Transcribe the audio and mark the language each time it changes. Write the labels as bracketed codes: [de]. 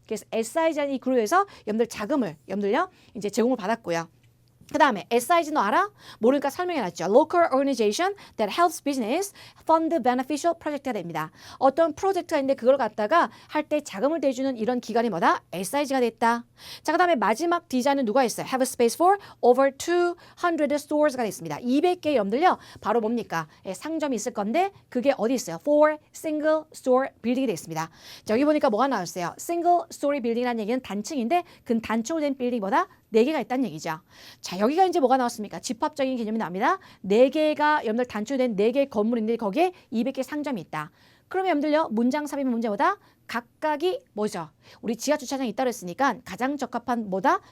[ko] 그래서 SIG라는 이 그룹에서 여러분들 자금을 여러분들요 이제 제공을 받았고요. 그 다음에 SIG 너 알아? 모르니까 설명해놨죠. [en] Local Organization that helps business fund beneficial project가 됩니다. [ko] 어떤 프로젝트가 있는데 그걸 갖다가 할 때 자금을 대주는 이런 기관이 뭐다? SIG가 됐다. 자, 그 다음에 마지막 디자인은 누가 했어요? [en] Have a space for over 200 stores가 됐습니다. [ko] 200개 여러분들요. 바로 뭡니까? 예, 상점이 있을 건데 그게 어디 있어요? [en] For single store building이 됐습니다. [ko] 자, 여기 보니까 뭐가 나왔어요? [en] Single story building [ko] 이라는 얘기는 단층인데 그 단층으로 된 빌딩이 뭐다? 4개가 있다는 얘기죠. 자, 여기가 이제 뭐가 나왔습니까? 집합적인 개념이 나옵니다. 4개가 여러분들 단축된 4개의 건물인데 거기에 200개 상점이 있다. 그러면 여러분들요. 문장 삽입 문제보다 각각이 뭐죠? 우리 지하 주차장이 있다고 했으니까 가장 적합한 뭐다?